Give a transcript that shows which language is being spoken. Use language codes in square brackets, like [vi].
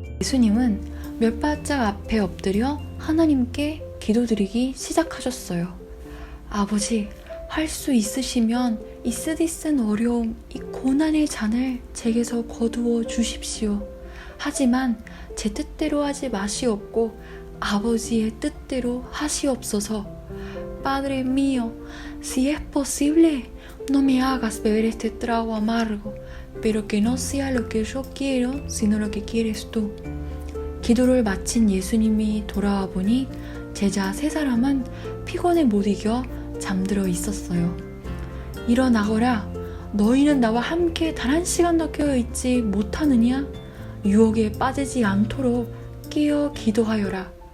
[ko] 예수님은 몇 발짝 앞에 엎드려 하나님께 기도드리기 시작하셨어요. 아버지, 할 수 있으시면 이 쓰디쓴 어려움, 이 고난의 잔을 제게서 거두어 주십시오. 하지만 제 뜻대로 하지 마시옵고 아버지의 뜻대로 하시옵소서. [es] Padre mío, si es posible, no me hagas beber este trago amargo, pero que no sea lo que yo quiero, sino lo que quieres tú. [ko] 기도를 마친 예수님이 돌아와 보니 제자 3사람은 피곤에 못 이겨 잠들어 있었어요. 일어나거라. 너희는 나와 함께 단 한 시간도 깨어있지 못하느냐? 유혹에 빠지지 않도록 깨어 기도하여라.